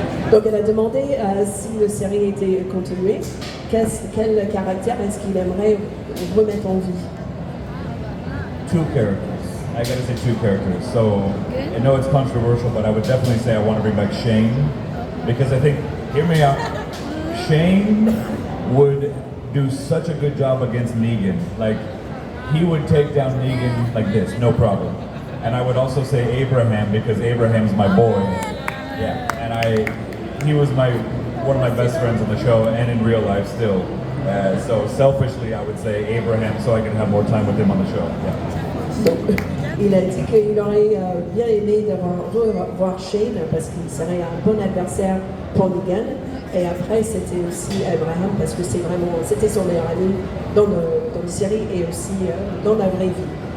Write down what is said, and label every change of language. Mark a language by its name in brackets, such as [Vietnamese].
[French] Donc, elle a demandé si la série était continuée, quel caractère est-ce qu'il aimerait remettre en vie. [English] 2 characters. I gotta say 2 characters. So I know it's controversial, but I would definitely say I want to bring back Shane, because I think, hear me out, Shane would do such a good job against Negan. Like, he would take down Negan like this, no problem. And I would also say Abraham, because Abraham's my boy. Yeah, and he was one of my best friends on the show and in real life still. So selfishly, I would say Abraham, so I can have more time with him on the show. Yeah. [French] Donc, il a dit qu'il aurait bien aimé revoir Shane parce qu'il serait un bon adversaire pour Negan. Et après, c'était aussi Abraham parce que c'était son meilleur ami dans la série et aussi dans la vraie vie.